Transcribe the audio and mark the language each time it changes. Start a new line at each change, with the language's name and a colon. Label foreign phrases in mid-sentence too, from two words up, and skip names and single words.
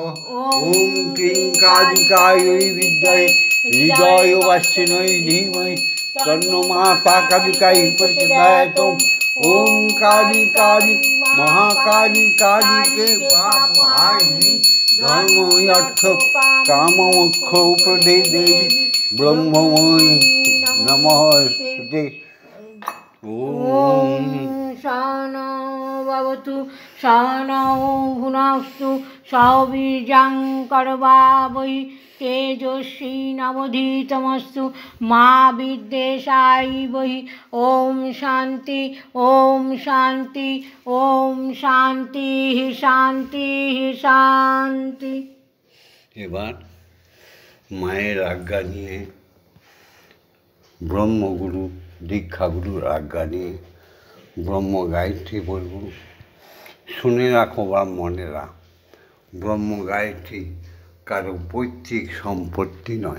Sanskrit: ওম ক্লীং কালিকাयै বিদ্মহে হৃদয়বাসিন্যৈ ধীমহি তন্নো মাতা কালিকাই প্রচোদয়াৎ। ওম কালী কালী মহাকালী কালীকে পাপহারিণী ধর্ম অর্থ কাম মোক্ষ প্রদে দেবী ব্রহ্মময়ী নমস্তে। ওম सहनौ भवतु सहनौ भुनस्तु सह वीर्यं करवावहै तेजस्विनावधीतमस्तु मा विद्वेषावहै। ओम शांति ओम शांति ओम शांति शांति शांति।
Bangla: এবার মায়ের আজ্ঞা নিয়ে ব্রহ্মগুরু দীক্ষাগুরুর আজ্ঞা নিয়ে ব্রহ্ম গায়ত্রী বলব। শুনে রাখো বা মনেরা, ব্রহ্ম গায়ত্রী কারো পৈতৃক সম্পত্তি নয়।